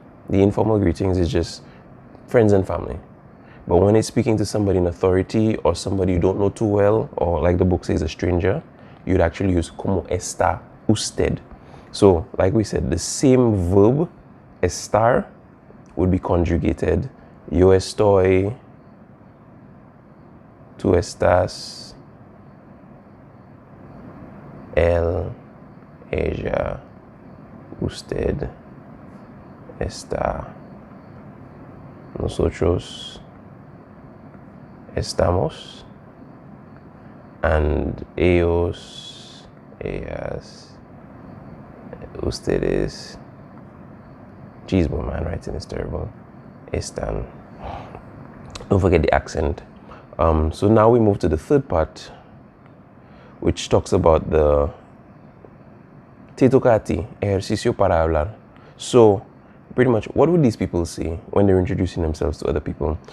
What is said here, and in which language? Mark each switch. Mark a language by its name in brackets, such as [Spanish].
[English] The informal greetings is just friends and family. But when it's speaking to somebody in authority or somebody you don't know too well, or like the book says, a stranger, you'd actually use [Spanish] ¿Cómo está usted? [English] So like we said, the same verb, estar, would be conjugated. [Spanish] Yo estoy, tú estás, él, ella, usted, está, nosotros, estamos, [English] and [Spanish] ellos, ellas, ustedes. [English] Jeez, my man, writing is terrible. [Spanish] Están. [English] Don't forget the accent. So now we move to the third part, which talks about the [Spanish] te toca a ti, ejercicio para hablar. [English] So pretty much, what would these people say when they're introducing themselves to other people?